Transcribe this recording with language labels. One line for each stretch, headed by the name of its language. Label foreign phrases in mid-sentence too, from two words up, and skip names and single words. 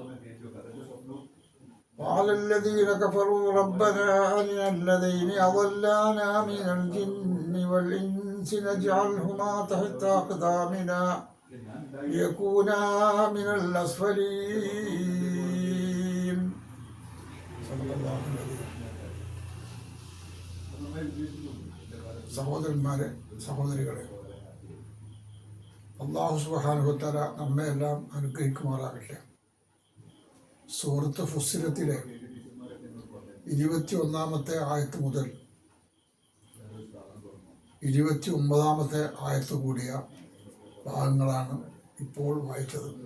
Arabic: وقال الذين كفروا ربنا أرنا الذين أضلانا من الجن والإنس نجعلهما تحت أقدامنا ليكونا من الأسفلين.
Malayalam: സഹോദരന്മാരെ, സഹോദരികളെ, അല്ലാഹു
Arabic: سبحانه وتعالى
Malayalam: നമ്മെ എല്ലാം അനുഗ്രഹിക്കുമാറാകട്ടെ. സൂറത്ത് ഫുസ്സിലത്തിലെ 21-ാമത്തെ ആയത്ത് മുതൽ 29-ാമത്തെ ആയത്ത് കൂടിയ ഭാഗങ്ങളാണ് ഇപ്പോൾ വായിച്ചത്.